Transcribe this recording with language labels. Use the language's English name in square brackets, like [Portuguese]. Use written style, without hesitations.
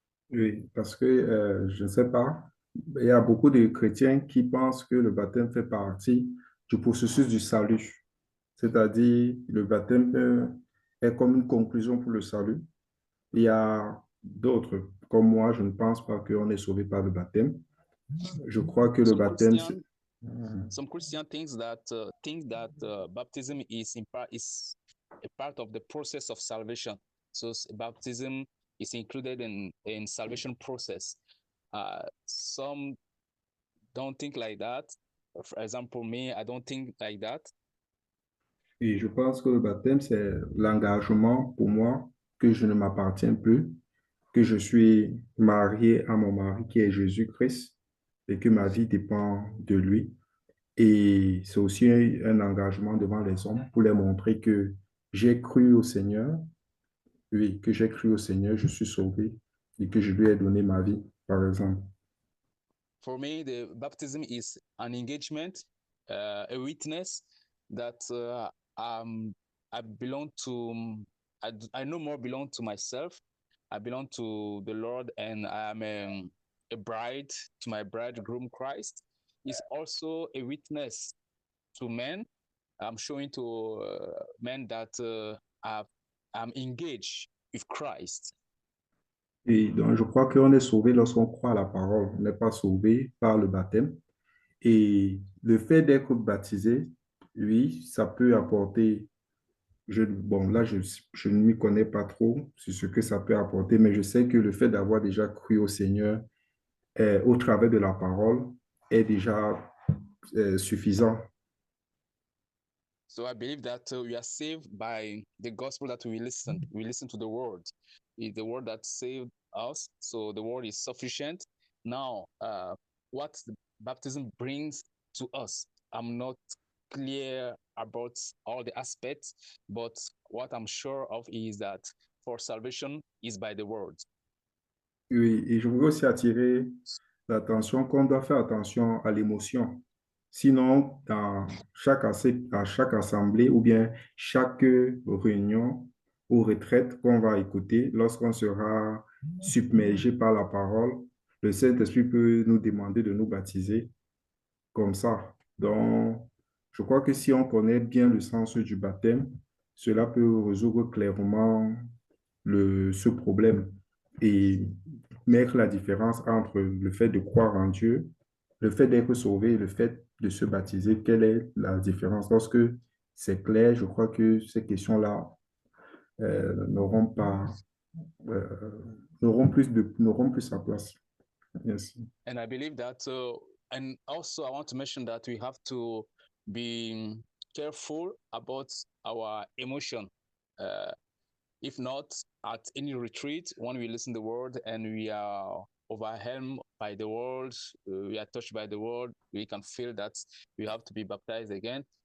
[French] Oui, parce que je ne sais pas, il y a beaucoup de chrétiens qui pensent que le baptême fait partie du processus du salut. C'est-à-dire, le baptême est comme une conclusion pour le salut. Il y a d'autres, comme moi, je ne pense pas qu'on est sauvé par le baptême. Je crois que le baptême... [English] Some Christians think that baptism is a part of the process of salvation. So baptism is included in salvation process. Some don't think like that. For example, me, I don't think like that. [French] Et je pense que le baptême, c'est l'engagement pour moi que je ne m'appartiens plus, que je suis marié à mon mari qui est Jésus-Christ et que ma vie dépend de lui. Et c'est aussi un engagement devant les hommes pour les montrer que j'ai cru au Seigneur, oui, que j'ai cru au Seigneur, je suis sauvé et que je lui ai donné ma vie, par exemple. [English] For me, the baptism is an engagement, a witness that I belong to. I no more belong to myself. I belong to the Lord, and I am a bride to my bridegroom Christ. It's also a witness to men. I'm showing to men that I'm engaged with Christ. [French] Et donc, je crois qu'on est sauvé lorsqu'on croit à la parole. On n'est pas sauvé par le baptême. Et le fait d'être baptisé, oui, ça peut apporter, bon, là, je ne m'y connais pas trop sur ce que ça peut apporter, mais je sais que le fait d'avoir déjà cru au Seigneur au travers de la parole est déjà suffisant. [English] So I believe that we are saved by the gospel that we listen. We listen to the word. It's the word that saved us. So the word is sufficient. Now, what the baptism brings to us, I'm not clear about all the aspects, but what I'm sure of is that for salvation is by the word. [French] Oui, et je voudrais aussi attirer l'attention qu'on doit faire attention à l'émotion. Sinon, dans à chaque assemblée ou bien chaque réunion ou retraite qu'on va écouter, lorsqu'on sera submergé par la parole, le Saint-Esprit peut nous demander de nous baptiser comme ça. Donc, je crois que si on connaît bien le sens du baptême, cela peut résoudre clairement ce problème et mettre la différence entre le fait de croire en Dieu, le fait d'être sauvé et le fait de se baptiser. Quelle est la différence? Lorsque c'est clair, je crois que ces questions-là n'auront pas, n'auront plus sa place. Merci. [English] And I believe that, and also I want to mention that we have to be careful about our emotion. If not, at any retreat, when we listen to the word and we are overwhelmed by the word, we are touched by the word, we can feel that we have to be baptized again.